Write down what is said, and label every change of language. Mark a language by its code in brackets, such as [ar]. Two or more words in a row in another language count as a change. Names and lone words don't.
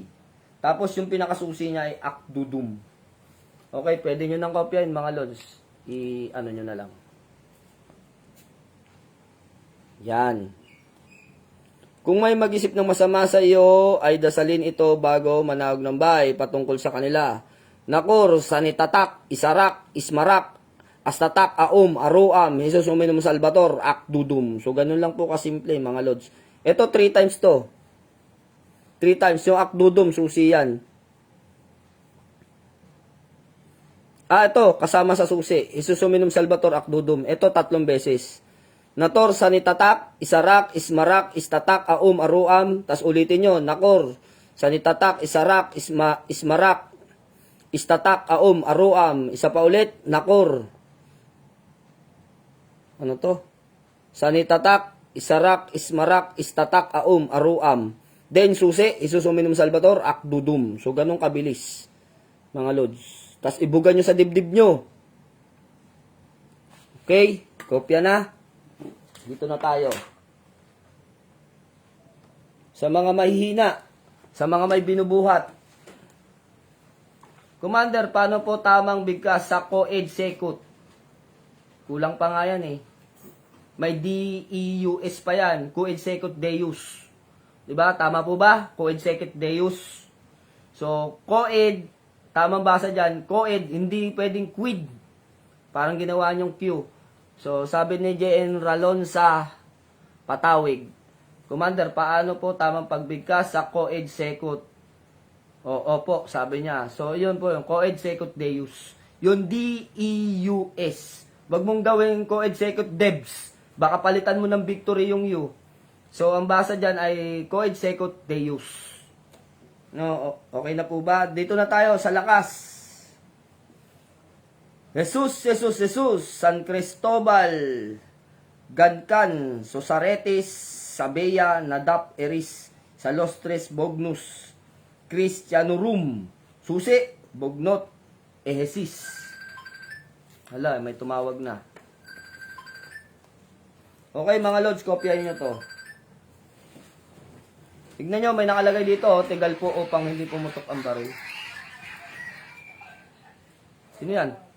[tl] Tapos yung pinakasusi niya ay Akdudum. Okay, pwede nyo nang kopyahin mga lods. I-ano nyo na lang. Yan. Kung may mag-isip ng masama sa iyo, ay dasalin ito bago manawag ng bahay patungkol sa kanila. Nakor, sanitatak, isarak, ismarak, astatak, aum, aruam, [la] Jesus Huminom Salvator, Akdudum. [tl] So, ganun lang po kasimple, mga lods. Ito, 3 times to. 3 times. Yung Akdudum, susi yan. Ito, kasama sa susi. [la] Jesus Huminom Salvator, Akdudum. [tl] Ito, 3 beses. Nator, sanitatak, isarak, ismarak, istatak, aum, aruam. Tas ulitin nyo, nakor, sanitatak, isarak, ismarak, istatak, aum, aruam. Isa pa ulit, nakor. Ano to? Sanitatak, isarak, ismarak, istatak, aum, aruam. Then, susi, [la] Jesus Huminom Salvator, [tl] Akdudum. So, ganun kabilis, mga lods. Tas ibugan nyo sa dibdib nyo. Okay? Kopya na. Dito na tayo. Sa mga mahihina, sa mga may binubuhat. Commander, paano po tamang bigkas sa [la] co-ed sekut? [tl] Kulang pa nga yan eh. May DEUS pa yan. [la] Co-ed sekut Deus. [tl] Diba? Tama po ba? [la] Co-ed sekut Deus. [tl] So, co-ed, tamang basa dyan. Co-ed, hindi pwedeng quid. Parang ginawa niyong Q. So, sabi ni J.N. Ralon sa Patawig, Commander, paano po tamang pagbigkas sa [la] co-ed sekut? [tl] Opo, sabi niya. So, yun po yung [la] co-ed sekut Deus. [tl] Yung DEUS. Wag mong gawin [la] co-ed sekut Debs. [tl] Baka palitan mo ng victory yung U. So, ang basa dyan ay [la] co-ed sekut Deus. [tl] No, okay na po ba? Dito na tayo sa lakas. Jesus, San Cristobal, Gadkan, Sosaretes, Sabea, Nadap, Eris, Salostres, Bognus, Christianorum, Susi, Bognot, Ehesis. Hala, may tumawag na. Okay mga lods, kopyahin nyo to. Tignan nyo, may nakalagay dito, tigal po upang hindi pumutok ang baril. Sino yan?